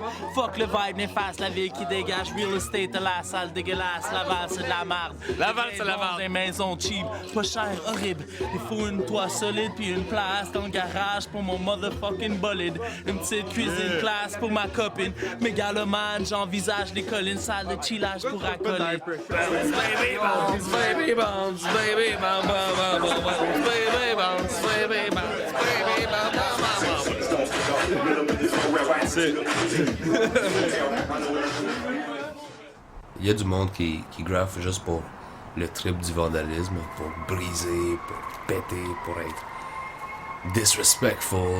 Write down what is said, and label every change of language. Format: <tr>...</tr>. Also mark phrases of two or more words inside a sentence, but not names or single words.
<fr>Fuck le vibe néfaste, la ville qui dégage,</fr> <en>real estate</en> <fr>de la salle dégueulasse, Laval c'est de la marde. Laval, c'est la marde. Des maisons cheap, pas cher, horrible. Il faut une toit solide puis une place dans le garage pour mon motherfucking bolide. Une petite cuisine classe pour ma copine. Mégalomane, j'envisage les collines, salle de chillage pour accoler.</fr> <en>Baby bounce, baby bounce, baby bounce, baby bounce, baby bounce, baby</en> <fr>Il y a du monde qui graffe juste pour le trip du vandalisme, pour briser, pour péter, pour être disrespectful.</fr>